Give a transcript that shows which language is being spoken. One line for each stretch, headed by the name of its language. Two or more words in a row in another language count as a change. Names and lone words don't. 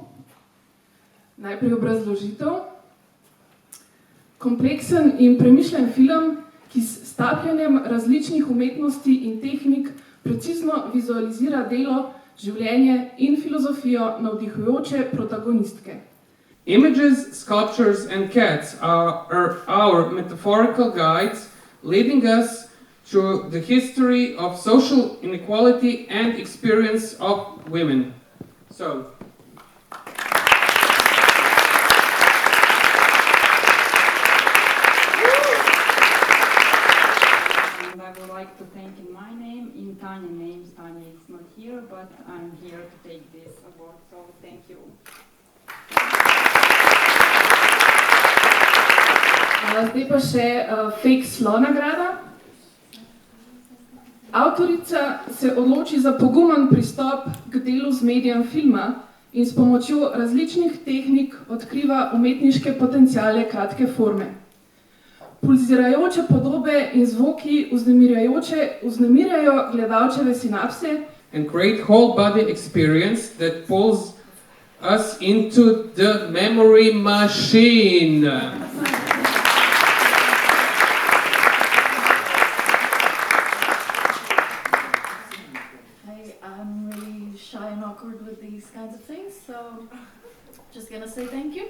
Slovenian: Najprej obrazložitev. Kompleksen in premišljen film, ki s stapljanjem različnih umetnosti in tehnik precizno vizualizira delo, življenje in filozofijo navdihujoče protagonistke.
English: Images, sculptures and cats are our metaphorical guides leading us through the history of social inequality and experience of women. So, and I would like to thank in my name, in Tanya's name. Tanya is not here, but I'm here to take this award, so thank you.
Slovenian: Zdaj pa še Fake Slo nagrada. Avtorica se odloči za pogumen pristop k delu z medijem filma in s pomočjo različnih tehnik odkriva umetniške potenciale kratke forme. Pulzirajoče podobe in zvoki vznemirjajo gledalčeve sinapse
English: and create whole body experience that pulls us into the memory machine. I'm really shy and awkward with these kinds of things, so just gonna say thank you.